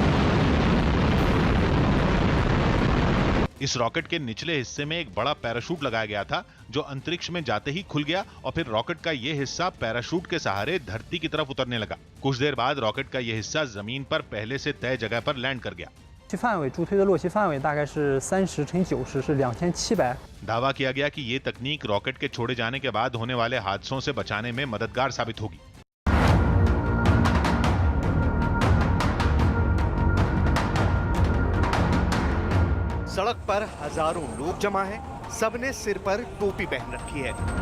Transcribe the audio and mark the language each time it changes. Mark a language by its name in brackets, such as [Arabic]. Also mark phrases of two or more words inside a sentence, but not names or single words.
[Hindi] इस रॉकेट के निचले हिस्से में एक बड़ा पैराशूट लगाया गया था जो अंतरिक्ष में जाते ही खुल गया और फिर रॉकेट का यह हिस्सा पैराशूट के सहारे धरती की तरफ उतरने लगा। कुछ देर बाद रॉकेट का यह हिस्सा जमीन पर पहले से तय जगह पर लैंड कर गया। [Chinese] 范围助推的落气范围大概是30乘90是2700。 [Hindi] दावा किया गया कि ये तकनीक रॉकेट के छोड़े जाने के बाद होने वाले हादसों से बचाने में मददगार साबित होगी। सड़क पर हजारों लोग जमा हैं, सबने सिर पर टोपी पहन रखी है।